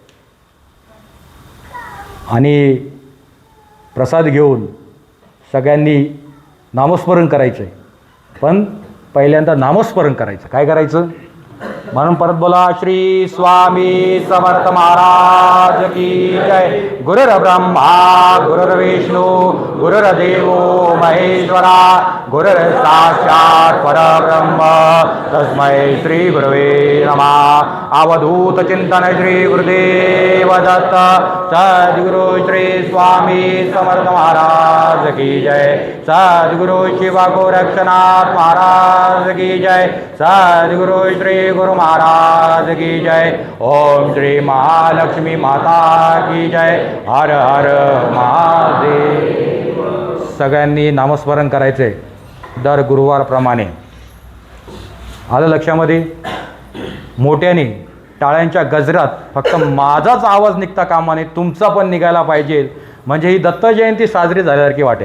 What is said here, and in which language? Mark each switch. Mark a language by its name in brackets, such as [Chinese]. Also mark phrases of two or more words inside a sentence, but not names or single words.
[Marathi] आणि प्रसाद घेऊन सगळ्यांनी नामस्मरण करायचं आहे. पण पहिल्यांदा नामस्मरण करायचं. काय करायचं? म्हणून परत बोला, श्री स्वामी समर्थ [Hindi] महाराज की जय. [Sanskrit] गुरुर्ब्रह्मा गुरुर्विष्णू गुरुर्देवो महेश्वरा, गुरुर्साक्षात् परब्रह्म तस्मै श्री गुरवे नमः। [Marathi] अवधूत चिंतन श्री गुरुदेव दत्त। [Hindi] सद्गुरु श्री स्वामी समर्थ महाराज की जय। सद्गुरु शिव गोरक्षनाथ महाराज की जय। सद्गुरु श्री गुरु महाराज की जय। ओम श्री महालक्ष्मी माता की जय। [Marathi] हर हर महादेव। सगळ्यांनी नामस्मरण करायचे दर गुरुवारप्रमाणे। आलं लक्षामध्ये? मोठ्याने टाळ्यांच्या गजरात फक्त माझाच आवाज निघता कामा नये, तुमचा पण निघायला पाहिजे, म्हणजे ही दत्त जयंती साजरी झाल्यासारखी वाटेल।